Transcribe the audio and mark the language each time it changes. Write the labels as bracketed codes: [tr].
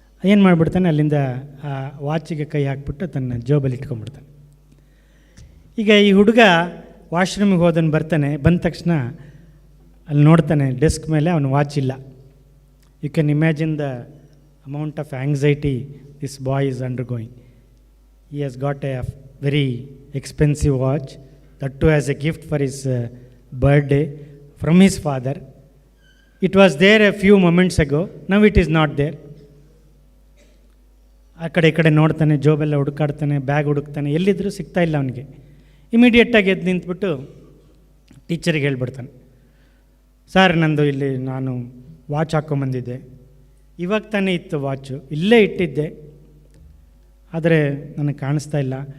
[kn] ಏನು ಮಾಡಿಬಿಡ್ತಾನೆ, ಅಲ್ಲಿಂದ ಆ ವಾಚಿಗೆ ಕೈ ಹಾಕ್ಬಿಟ್ಟು ತನ್ನ ಜೋಬಲ್ಲಿ ಇಟ್ಕೊಂಡ್ಬಿಡ್ತಾನೆ. ಈಗ ಈ ಹುಡುಗ ವಾಶ್ರೂಮಿಗೆ ಬಂದ ತಕ್ಷಣ ಅಲ್ಲಿ ನೋಡ್ತಾನೆ ಡೆಸ್ಕ್ ಮೇಲೆ ಅವನ ವಾಚ್ ಇಲ್ಲ. [en] You can imagine the amount of anxiety this boy is undergoing. He has got a very expensive watch, that too as a gift for his birthday from his father. It was there a few moments ago, now it is not there. [kn] ಆ ಕಡೆ ನೋಡ್ತಾನೆ, ಜೋಬೆಲ್ಲ ಹುಡುಕಾಡ್ತಾನೆ, bag ಹುಡುಕ್ತಾನೆ, ಎಲ್ಲಿದ್ದರೂ ಸಿಗ್ತಾ ಇಲ್ಲ ಅವನಿಗೆ. ಇಮಿಡಿಯೇಟಾಗಿ ಎದ್ದು ನಿಂತ್ಬಿಟ್ಟು ಟೀಚರಿಗೆ ಹೇಳ್ಬಿಡ್ತಾನೆ, sir ನಾನು ವಾಚ್ ಹಾಕ್ಕೊಂಬಂದಿದ್ದೆ, ಇವಾಗ ತಾನೇ ಇತ್ತು ವಾಚು, ಇಲ್ಲೇ ಇಟ್ಟಿದ್ದೆ, ಆದರೆ ನನಗೆ ಕಾಣಿಸ್ತಾ ಇಲ್ಲ.